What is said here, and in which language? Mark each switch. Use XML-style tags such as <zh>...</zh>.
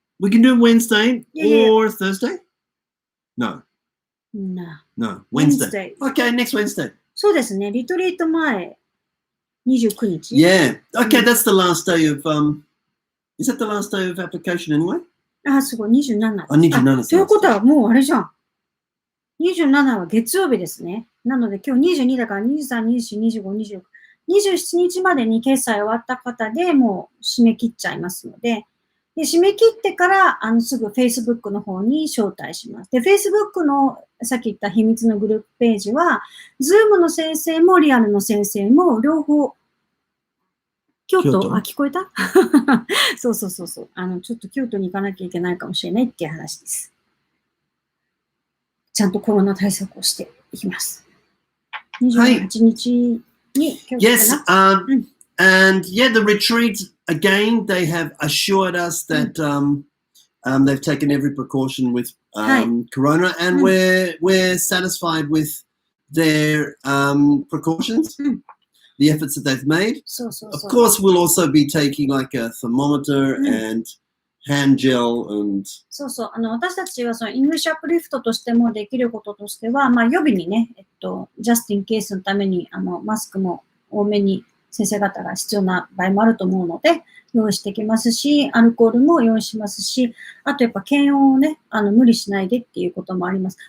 <en>We can do Wednesday or Thursday? No. No, Wednesday. Okay, next Wednesday.</en> <ja>そうですね。リトリート前、29日。</ja> <en>Yeah. Okay, that's the last day of, is that the last day of application anyway?</en> <ja>すごい、27。 27。ということはもうあれじゃん。27は月曜日ですね。なので今日22だから23、24、25、26。27日までに決済終わった方でもう締め切っちゃいますので、締め切ってからすぐ Facebook の方に招待します。で、Facebook のさっき言った秘密のグループページは、Zoom の先生もリアルの先生も両方、京都聞こえたそう。ちょっと京都に行かなきゃいけないかもしれないっていう話です。ちゃんとコロナ対策をしていきます。 28日。</ja> <en>Yes, and the retreat, again, they have assured us that they've taken every precaution with corona, and we're satisfied with their precautions, the efforts that they've made. Of course, we'll also be taking like a thermometer and hand gel and</en> <ja>そうそう。私たちはそのイングリッシュアップリフトとしてもできることとしては、まあ予備にね、ジャスティンケースのために、マスクも多めに先生方が必要な場合もあると思うので、用意してきますし、アルコールも用意しますし、あとやっぱ検温をね、無理しないでっていうこともあります。</ja>